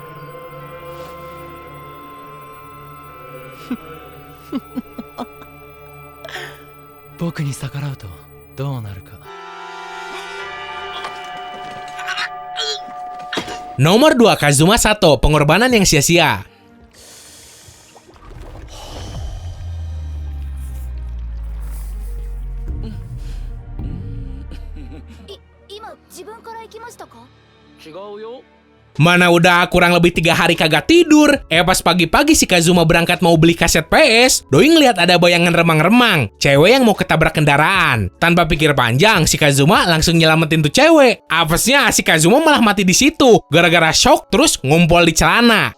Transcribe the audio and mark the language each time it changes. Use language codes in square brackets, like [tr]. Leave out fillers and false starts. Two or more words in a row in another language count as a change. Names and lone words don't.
[id] Nomor 2, Kazuma Sato, pengorbanan yang sia-sia. [ja] 自分から行きましたか？違うよ。 [id] Mana udah kurang lebih 3 hari kagak tidur. Pas pagi-pagi si Kazuma berangkat mau beli kaset PS, doi ngeliat ada bayangan remang-remang, cewek yang mau ketabrak kendaraan. Tanpa pikir panjang, si Kazuma langsung nyelamatin tuh cewek. Apesnya si Kazuma malah mati di situ gara-gara shock terus ngumpul di celana.